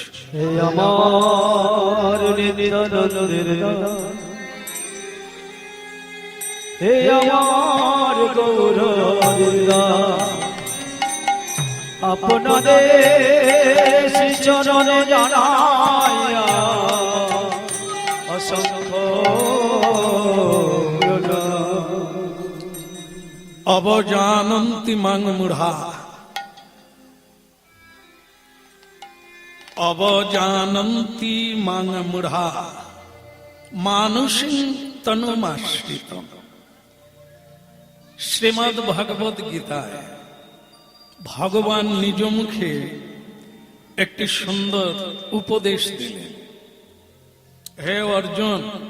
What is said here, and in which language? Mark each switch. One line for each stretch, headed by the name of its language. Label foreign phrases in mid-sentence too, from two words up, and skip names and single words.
Bangla: হে আমার নিত্যানন্দের হে আমার গৌর আপনাদের শ্রীচরণে জানাইয়া অসংখ্য
Sanskrit: অবজানন্তি মাং মূঢ়া অবজানন্তি মাং মূঢ়া মানুষিং তনুমাশ্রিত
Bangla: শ্রীমদ্ ভগবদ গীতায় ভগবান নিজ মুখে একটি সুন্দর উপদেশ দিলেন হে অর্জুন